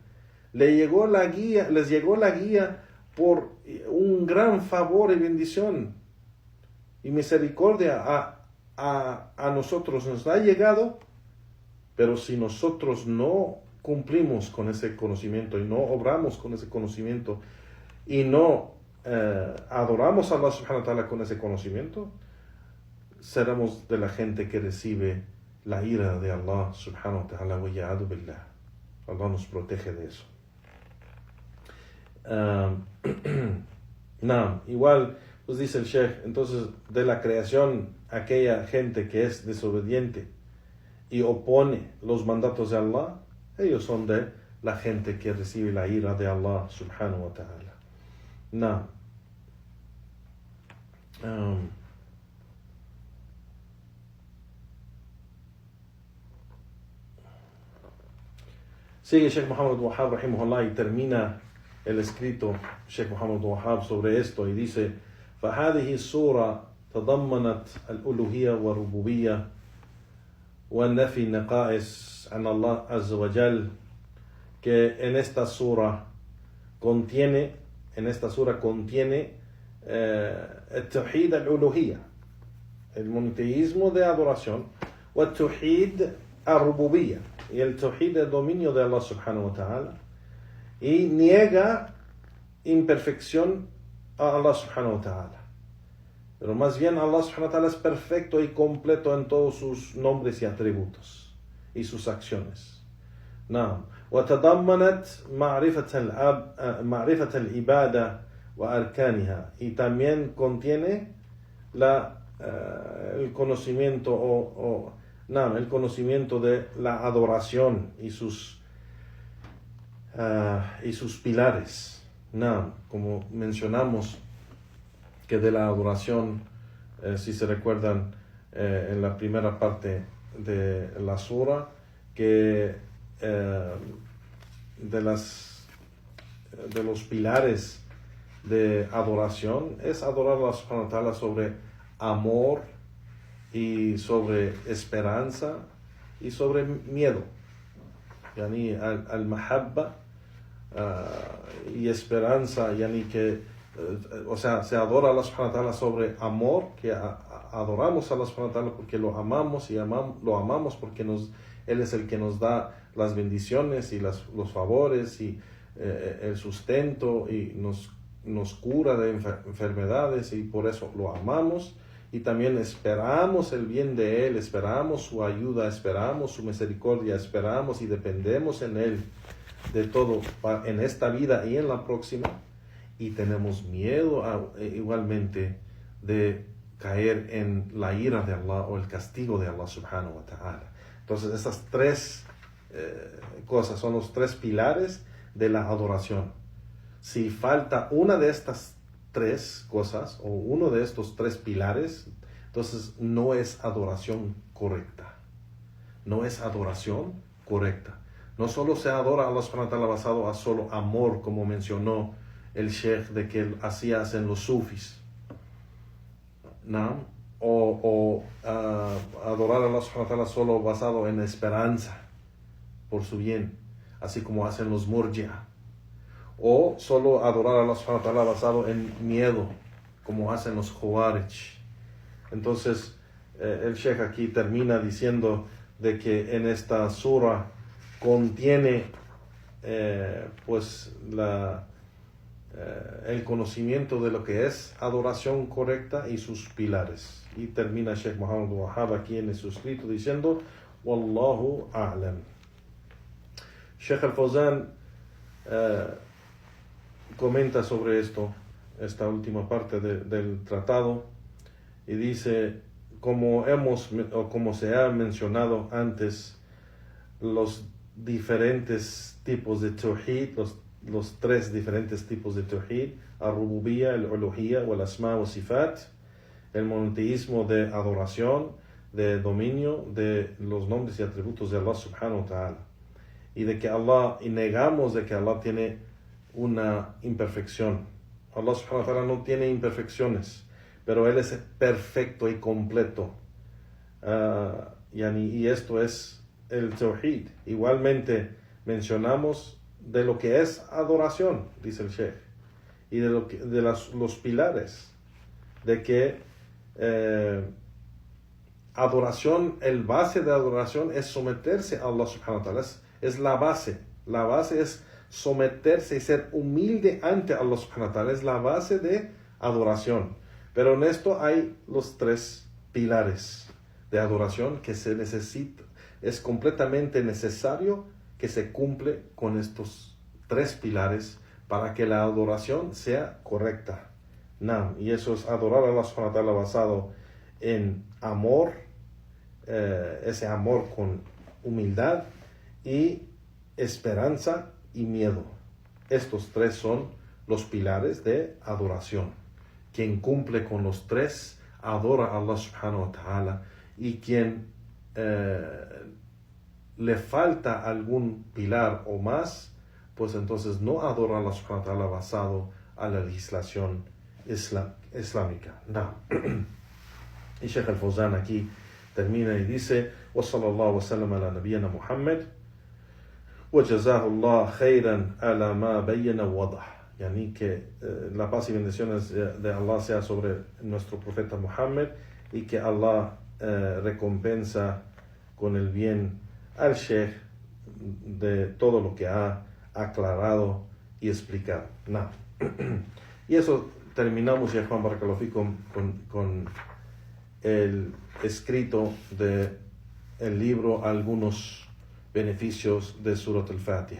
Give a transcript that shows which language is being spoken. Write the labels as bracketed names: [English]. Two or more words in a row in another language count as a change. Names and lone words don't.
[Spanish] Les llegó la guía por un gran favor y bendición y misericordia a nosotros. Nos ha llegado, pero si nosotros no cumplimos con ese conocimiento y no obramos con ese conocimiento y no adoramos a [Arabic] الله سبحانه وتعالى [Spanish] con ese conocimiento, seremos de la gente que recibe la ira de [Arabic] الله سبحانه وتعالى, والعياذ بالله. [Spanish] Allah nos protege de eso. Igual, pues dice el Sheikh, entonces de la creación, aquella gente que es desobediente y opone los mandatos de Allah, ellos son de la gente que recibe la ira de [Arabic] الله سبحانه وتعالى. [Spanish] Sigue Sheikh Muhammad Wahab rahimahullah y termina el escrito Sheikh Muhammad Wahab sobre esto y dice: [Arabic] فهذه السورة تضمنت الألوهية والربوبية والنفي النقائص عن الله عز وجل, [Spanish] que en esta sura contiene [Arabic] التوحيد الألوهية, [Spanish] el monoteísmo de adoración, [Arabic] والتوحيد الربوبية, [Spanish] y el tawhid del dominio de [Arabic] الله سبحانه وتعالى, [Spanish] y niega imperfección a [Arabic] الله سبحانه وتعالى. [Spanish] Pero más bien [Arabic] الله سبحانه وتعالى [Spanish] es perfecto y completo en todos sus nombres y atributos y sus acciones. [Arabic] وتضمنت معرفة العبادة وأركانها, [Spanish] y también contiene el conocimiento el conocimiento de la adoración y sus pilares. Como mencionamos que de la adoración, si se recuerdan en la primera parte de la sura, que de los pilares de adoración es adorar a [Arabic] الله سبحانه وتعالى [Spanish] sobre amor y sobre esperanza y sobre miedo. [Arabic] يعني المحبة [Spanish] y esperanza, yani que se adora a [Arabic] الله سبحانه وتعالى [Spanish] sobre amor, que adoramos a [Arabic] الله سبحانه وتعالى [Spanish] porque lo amamos, y lo amamos porque Él es el que nos da las bendiciones y los favores y el sustento, y nos cura de enfermedades, y por eso lo amamos. Y también esperamos el bien de Él, esperamos su ayuda, esperamos su misericordia, esperamos y dependemos en Él de todo en esta vida y en la próxima. Y tenemos miedo igualmente de caer en la ira de Allah o el castigo de [Arabic] الله سبحانه وتعالى. [Spanish] Entonces estas tres cosas son los tres pilares de la adoración. Si falta una de estas tres cosas o uno de estos tres pilares Entonces no es adoración correcta. No es adoración correcta. No solo se adora a [Arabic] الله سبحانه وتعالى [Spanish] basado a solo amor, como mencionó el Sheikh, de que así hacen los sufis, ¿no? O adorar a [Arabic] الله سبحانه وتعالى [Spanish] solo basado en esperanza por su bien, así como hacen los murji'a. O solo adorar a [Arabic] الله سبحانه وتعالى [Spanish] basado en miedo, como hacen los Khawarij. Entonces, el Sheikh aquí termina diciendo de que en esta sura contiene el conocimiento de lo que es adoración correcta y sus pilares. Y termina Sheikh Muhammad Wahhab aquí en su escrito diciendo: [Arabic] والله أعلم. [Spanish] Sheikh Al-Fawzan comenta sobre esta última parte del tratado, y dice: como se ha mencionado antes, los diferentes tipos de tawhid, los tres diferentes tipos de tawhid, [Arabic] الربوبية، الألوهية، والأسماء والصفات, [Spanish] el monoteísmo de adoración, de dominio de los nombres y atributos de [Arabic] الله سبحانه وتعالى, [Spanish] y negamos de que Allah tiene una imperfección. [Arabic] الله سبحانه وتعالى [Spanish] no tiene imperfecciones, pero Él es perfecto y completo. Y esto es el tawhid. Igualmente mencionamos de lo que es adoración, dice el Sheikh, y de los pilares, de que adoración, el base de adoración es someterse a [Arabic] الله سبحانه وتعالى, [Spanish] es la base. La base es someterse y ser humilde ante [Arabic] الله سبحانه وتعالى, [Spanish] es la base de adoración. Pero en esto hay los tres pilares de adoración que se necesita. Es completamente necesario que se cumple con estos tres pilares para que la adoración sea correcta. Y eso es adorar a [Arabic] الله سبحانه وتعالى [Spanish] basado en amor, ese amor con humildad y esperanza y miedo. Estos tres son los pilares de adoración. Quien cumple con los tres adora a [Arabic] الله سبحانه وتعالى, [Spanish] y quien le falta algún pilar o más, pues entonces no adora a [Arabic] الله سبحانه وتعالى [Spanish] basado a la legislación islámica. Y Sheikh Al-Fawzan aquí termina y dice: [Arabic] وصلى الله وسلم على نبينا محمد وجزاه الله خيرا على ما بين ووضح. [Spanish] Yani que la paz y bendiciones de Allah sea sobre nuestro profeta Muhammad, y que Allah recompensa con el bien al Sheikh de todo lo que ha aclarado y explicado. Y eso terminamos, ya Juan Barakallahu con el escrito de el libro Algunos beneficios de Surat al-Fatiha.